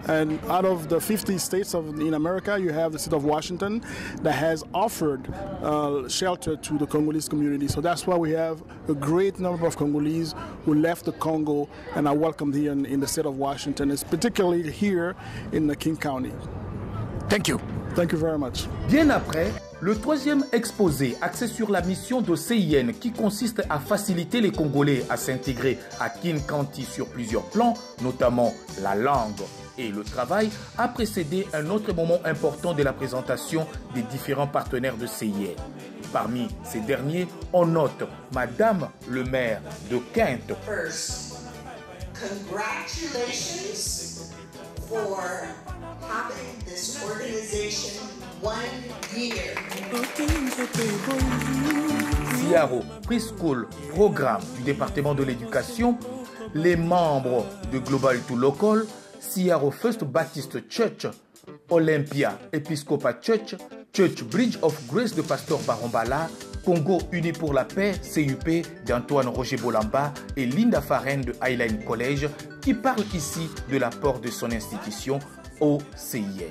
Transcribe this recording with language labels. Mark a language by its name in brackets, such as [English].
[English] And out of the 50 states in America, you have the state of Washington that has offered shelter to the Congolese community. So that's why we have a great number of Congolese who left the Congo and are welcomed here in the state of Washington. It's particularly here in the King County. Thank you. Thank you very much. [French] Bien après, le troisième exposé axé sur la mission de CIN qui consiste à faciliter les Congolais à s'intégrer à Kinkanti sur plusieurs plans, notamment la langue et le travail, a précédé un autre moment important de la présentation des différents partenaires de CIN. Parmi ces derniers, on note Madame le maire de Quinte. [English] First, congratulations for having this organization 1 year. [French] Siaro Preschool Programme du département de l'éducation, les membres de Global to Local, Siaro First Baptist Church, Olympia Episcopal Church, Church Bridge of Grace de Pasteur Barombala, Congo Uni pour la Paix, CUP d'Antoine Roger Bolamba et Linda Farren de Highline College qui parlent ici de l'apport de son institution au CIN.